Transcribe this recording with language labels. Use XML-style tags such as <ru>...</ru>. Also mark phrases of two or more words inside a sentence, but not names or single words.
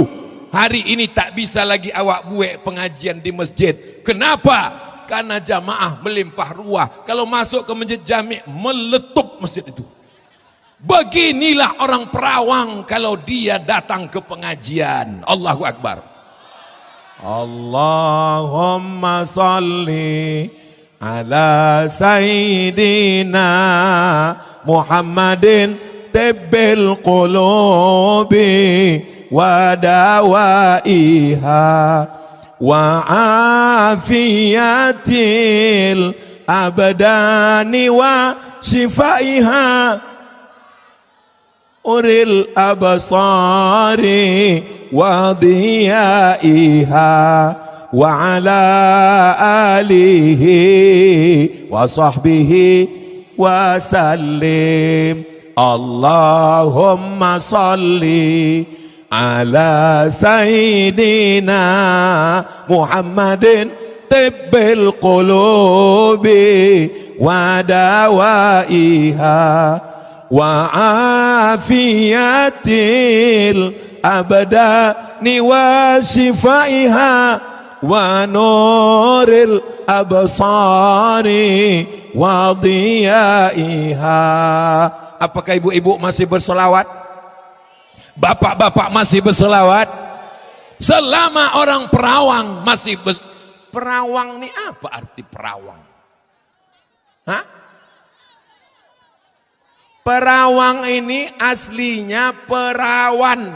<id>Hari ini tak bisa lagi awak buat pengajian di masjid. Kenapa? Karena jamaah melimpah ruah. Kalau masuk ke masjid jami' meletup masjid itu. Beginilah orang perawang kalau dia datang ke pengajian.</id> <ar>الله أكبر. اللهم صل على سيدنا محمد طب القلوب ودوائها و عافية الأبدان وشفائها نور الأبصار وضيائها وعلى آله وصحبه وسلم. اللهم صل على سيدنا محمد طب القلوب ودوائها وعافية الأبدان وشفائها ونور الأبصار وضيائها.</ar> <id>Apakah ibu-ibu masih berselawat? Bapak-bapak masih berselawat? Selama orang perawang masih perawang ini apa arti perawang? Hah? Perawang ini aslinya perawan.</id>